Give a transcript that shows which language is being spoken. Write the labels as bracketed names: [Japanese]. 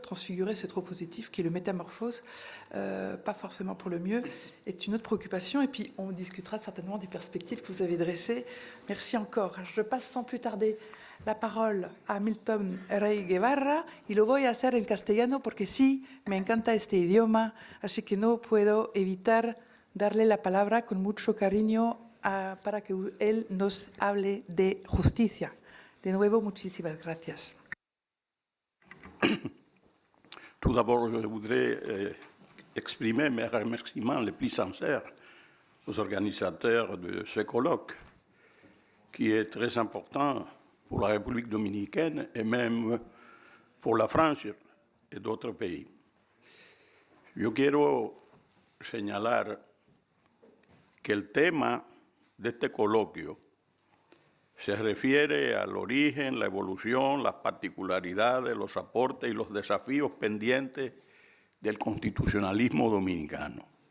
[French] Transfigurer, c'est trop positif, qui le métamorphose, pas forcément pour le mieux, est une autre préoccupation. Et puis, on discutera certainement des perspectives que vous avez dressées. Merci encore. Je passe sans plus tarder la parole a [Spanish] Milton Rey Guevara y lo voy a hacer en castellano porque sí, me encanta este idioma, así que no puedo evitar darle la palabra con mucho cariño para que él nos hable de justicia. De nuevo, muchísimas gracias. [French] Tout d'abord, je voudrais exprimer mes remerciements les plus sincères aux organisateurs de ce colloque, qui est très important pour la République dominicaine et même pour la France et d'autres pays. [Spanish] Yo quiero señalar que el tema de este coloquio se refiere al origen, la evolución, las particularidades, los aportes y los desafíos pendientes del constitucionalismo dominicano,